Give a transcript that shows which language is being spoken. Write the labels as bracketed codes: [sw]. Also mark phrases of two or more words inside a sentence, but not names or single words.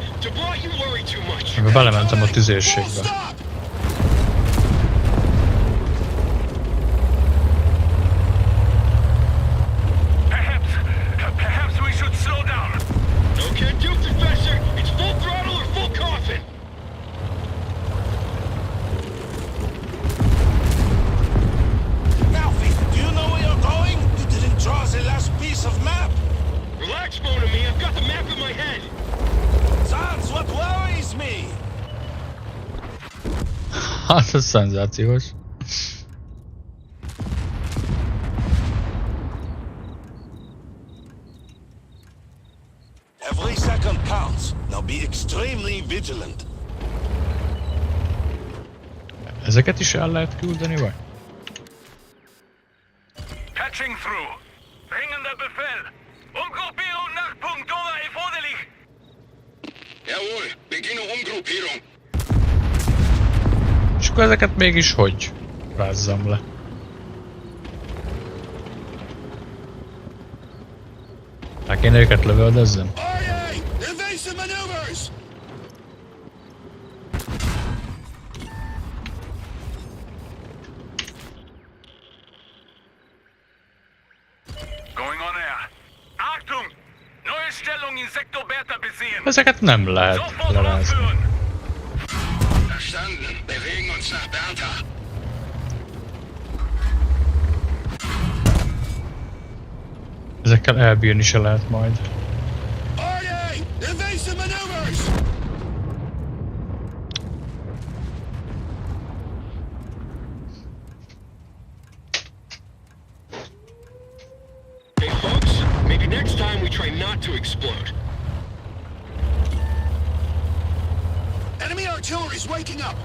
[en] brought, you worry too much. [hu] Meg belementem a tüzérségbe. [en] Perhaps we should slow down. No can do, Professor. It's full throttle or full coffin. Ralphie, do you know where you're going? You didn't draw the last piece of map. Relax, Bone and me. I've got the map in my head. That's what worries me. [hu] Hát ez szenzációs. [en] Every second counts. Now be extremely vigilant. [hu] Ezeket is el lehet küldeni, vagy? [en] Patching through. [de] Dringender Befehl. Umgruppierung nach Punkt Dora erforderlich. Jawohl, beginne Umgruppierung. [hu] És akkor ezeket mégis hogy rázzam le? Hát kéne őket lövöldözzem? RA! [en] Evasive maneuvers! Going on air. [de] Achtung! Neue Stellung in Sektor Bertha besehen. [hu] Ezeket nem lehet [de] Sofort [hu] lerázni. [de] aufhören. Verstanden. Bewegen uns nach Bertha. [hu] Ezekkel elbírni se lehet majd. RA! [en] Evasive maneuvers! Hey, folks. Maybe next time we try not to explode. Enemy artillery's waking up.